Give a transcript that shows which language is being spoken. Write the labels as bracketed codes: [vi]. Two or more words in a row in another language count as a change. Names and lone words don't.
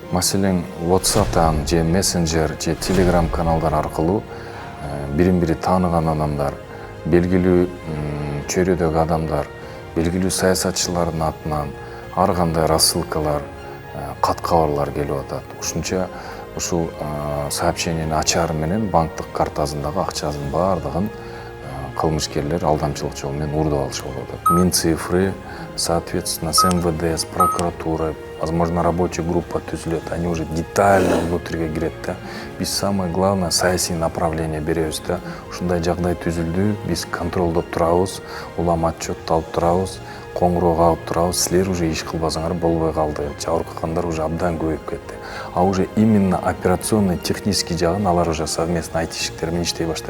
[ky] Маселен, WhatsApp-тан же Messenger же Telegram каналдар аркылуу бирин-бири тааныган адамдар, белгилүү чөйрөдөгү адамдар, белгилүү саясатчылардын атынан ар кандай рассылкалар, кат кабарлар келип атат. Ушунча ушул сообщениени ачаар менен банктык картасындагы акчасын баардыгын кылмышкерлер алдамчылык жол менен уурдап алышы болуп атат. [ru] Минцифры, соответственно, с МВД, с прокуратурой, возможно, рабочая группа түзүлөт, они уже детально внутрьге [ky] кирет да. Биз [ru] самое главное [ky] саясий направление беребиз да. Ушундай жагдай түзүлдү, биз контролдоп турабыз, улам отчет алып турабыз, коңгуроо кагып турабыз, силер уже иш кылбасаңар болбой калды, жабыркагандар уже абдан көбөйүп кетти. [ru] А уже именно операционный, технический [ky] жагын алар [ru] уже совместно [ky] айтишиктер менен иштей баштайт.